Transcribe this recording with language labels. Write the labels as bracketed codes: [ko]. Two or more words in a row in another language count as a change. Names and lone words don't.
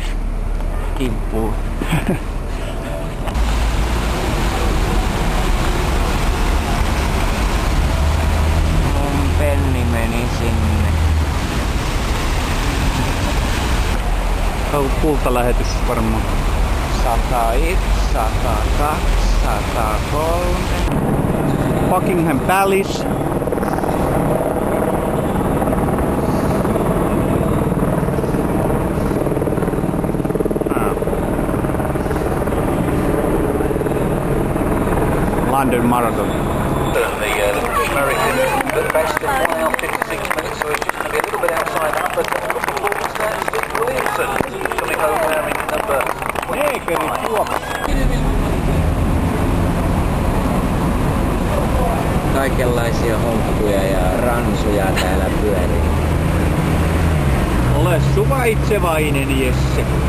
[fi] Kimppuun. Penni meni sinne. Kultalähetys varmaan. 101, 102, 103. [en] Buckingham Palace. London Marathon. The American, the best in 1 hour 56 minutes, so it's just going to be a little bit outside that, but the performance there is Dick Williamson coming home wearing number 25. [fi] Kaikenlaisia honkkuja ja ransuja täällä pyörii. Ole suvaitsevainen, Jesse.